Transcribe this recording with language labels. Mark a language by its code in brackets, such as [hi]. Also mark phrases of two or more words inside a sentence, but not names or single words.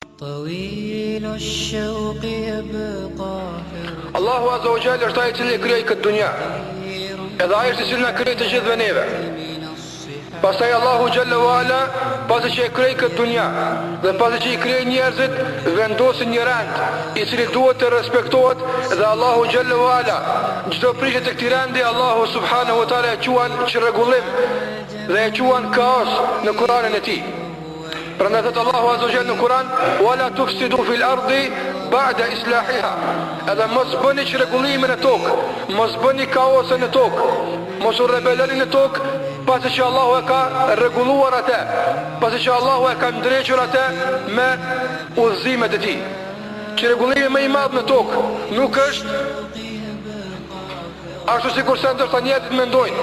[ar] طويل الشوق يبقى الله عز وجل [sq] është ai i cili krijoi këtë dunja. Edhe ai është i cili na krijoi të gjithëve neve. Pastaj [ar] الله جل وعلا, [sq] pasi që e krijoi këtë dunja dhe pasi që i krijoi njerëzit, vendosi një rend i cili duhet të respektohet dhe [ar] الله جل وعلا [sq] çdo prishje të këtij rendi [ar] الله سبحانه وتعالى [sq] e quan çrregullim dhe e quan kaos në Kur'anin e tij. Prandaj thot [ar] الله عز وجل [sq] në Kur'an: [ar] "ولا تفسدوا في الأرض بعد إصلاحها." [sq] Edhe mos bëni çrregullimin në tokë, mos bëni kaosin në tokë, mos u rebeloni në tokë, pasi që Allahu e ka rregulluar atë, pasi që Allahu e ka ndrequr atë me udhëzimet e tij. Çrregullimi më i madh në tokë nuk është ashtu sikur sa ndoshta njerëzit mendojnë.